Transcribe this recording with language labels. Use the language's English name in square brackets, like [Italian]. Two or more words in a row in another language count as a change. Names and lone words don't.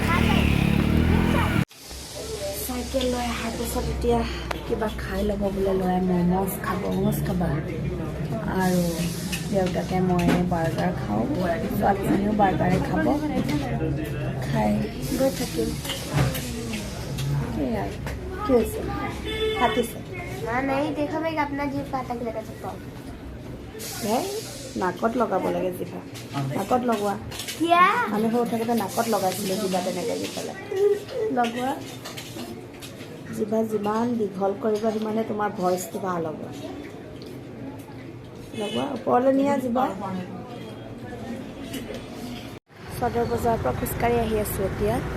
[Assamese] চাইকেল লৈ অহাৰ পিছত এতিয়া কিবা খাই ল'ব বোলে ল'ৰাই ম'ম'জ খাবা আৰু দেউতাকে মই বাৰ্গাৰ খাওঁ ছোৱালীজনীও বাৰ্গাৰে খাব খাই গৈ থাকিম কি হৈছে ফাটিছে [Hindi] नहीं देखो मैं अपना जीव काटा के लगा सकता हूँ [Assamese] নাকত লগাব লাগে জিভা নাকত লগোৱা [Hindi] क्या [Assamese] আমি সৰু থাকোঁতে নাকত লগাইছিলোঁ জিভা তেনেকৈ দি পেলাই লগোৱা জিভা যিমান দীঘল কৰিব সিমানে তোমাৰ ভইচটো ভাল হ'ব লগোৱা ওপৰলৈ নিয়া জিভা সদৰ বজাৰৰ পৰা খোজকাঢ়ি আহি আছোঁ এতিয়া